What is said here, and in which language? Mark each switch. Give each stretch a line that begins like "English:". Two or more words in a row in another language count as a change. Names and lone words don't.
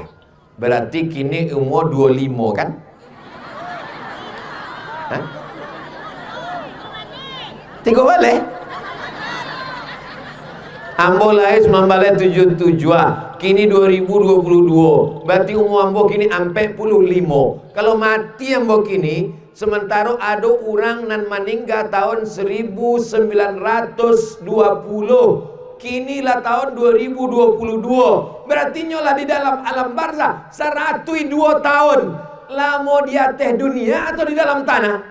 Minangkabau: Berarti kini umur 25 kan? Hah? 3 baleh? Ambo lahir 9 baleh 7. Kini 2022. Berarti umur ambo kini 45. Kalau mati ambo kini, sementara ada orang nan meninggal tahun 1920. Kini lah tahun 2022. Berarti nyolah di dalam alam barzah 102 tahun. Lamo di atas dunia atau di dalam tanah?